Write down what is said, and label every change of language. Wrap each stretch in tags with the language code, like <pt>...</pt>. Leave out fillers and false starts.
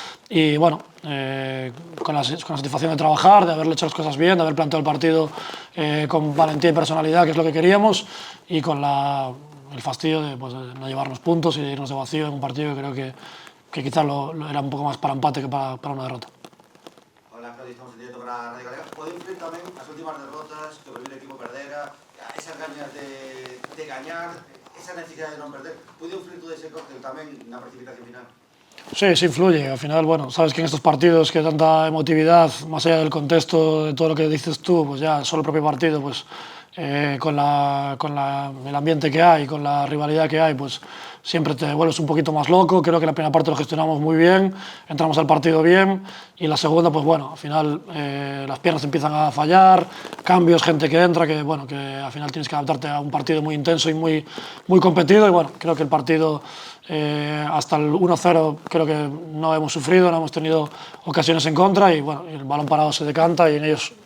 <es>Y bueno, con la satisfacción de trabajar, de haberle hecho las cosas bien, de haber planteado el partido con valentía y personalidad, que es lo que queríamos, y con el fastidio de no llevarnos puntos y de irnos de vacío en un partido que creo que quizás era un poco más para empate que para una derrota. Hola, Claudio, estamos en directo para Radio Galega.</es> <gl>Pode influir tamén as últimas derrotas, que o primeiro equipo perdera, esas ganas de gañar, esa necesidade de non perder, pode influir todo ese cóctel tamén na precipitación final?</gl> <es>Sí, sí influye. Al final, bueno, sabes que en estos partidos que tanta emotividad, más allá del contexto de todo lo que dices tú, pues ya solo el propio partido, pues con el ambiente que hay, con la rivalidad que hay, pues siempre te vuelves un poquito más loco. Creo que la primera parte lo gestionamos muy bien, entramos al partido bien y la segunda, pues bueno, al final las piernas empiezan a fallar, cambios, gente que entra, que bueno, que al final tienes que adaptarte a un partido muy intenso y muy competido y bueno, creo que el partido hasta el 1-0 creo que no hemos sufrido, no hemos tenido ocasiones en contra y bueno, el balón parado se decanta y en ellos</es>